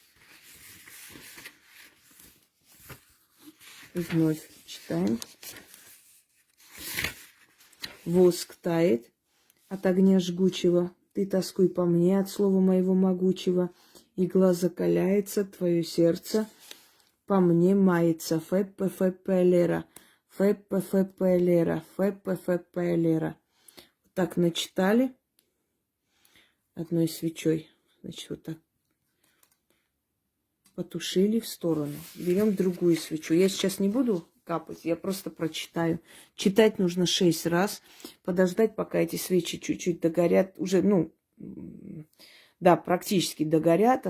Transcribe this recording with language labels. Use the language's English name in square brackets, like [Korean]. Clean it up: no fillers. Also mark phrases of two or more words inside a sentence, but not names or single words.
[Russian] Вновь читаем. Воск тает от огня жгучего, ты тоскуй по мне от слова моего могучего. Игла закаляется, твое сердце по мне мается. Феппе, феппе, элера. Феппе, феппе, элера. Феппе, феппе, элера. Вот так начитали одной свечой. Значит, вот так потушили в сторону. Берем другую свечу. Я сейчас не буду капать, я просто прочитаю. Читать нужно 6 раз. Подождать, пока эти свечи чуть-чуть догорят. Уже, да, практически догорят.